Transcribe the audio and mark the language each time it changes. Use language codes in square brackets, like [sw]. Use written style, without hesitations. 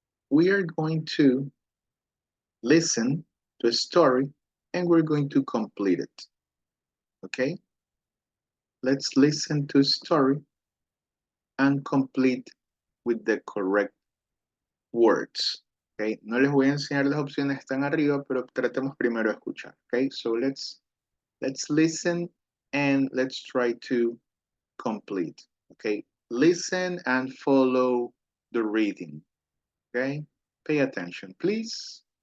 [en] We are going to listen to a story and we're going to complete it. Okay? Let's listen to a story and complete with the correct words. Okay? [es] No les voy a enseñar las opciones, están arriba, pero tratemos primero de escuchar. [en] Okay? So let's listen and let's try to complete. Okay? Listen and follow the reading. Okay? Pay attention, please.